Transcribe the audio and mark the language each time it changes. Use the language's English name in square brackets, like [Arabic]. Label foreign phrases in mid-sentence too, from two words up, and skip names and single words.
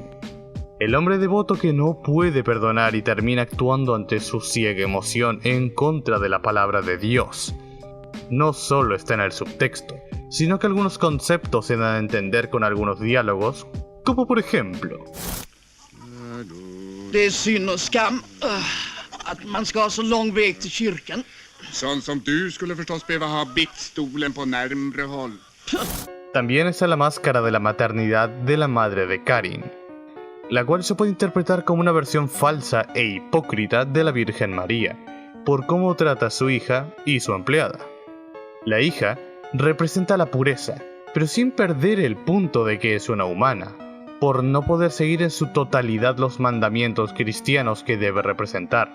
[Spanish] El hombre devoto que no puede perdonar y termina actuando ante su ciega emoción en contra de la palabra de Dios. No solo está en el subtexto, sino que algunos conceptos se dan a entender con algunos diálogos, como por ejemplo: [Swedish] Det är synd och skam att man ska ha så lång väg till kyrkan. Sån som du skulle förstås behöva ha bittstolen på närmre håll. [Spanish] También está la máscara de la maternidad de la madre de Karin, la cual se puede interpretar como una versión falsa e hipócrita de la Virgen María, por cómo trata a su hija y su empleada. La hija representa la pureza, pero sin perder el punto de que es una humana, por no poder seguir en su totalidad los mandamientos cristianos que debe representar.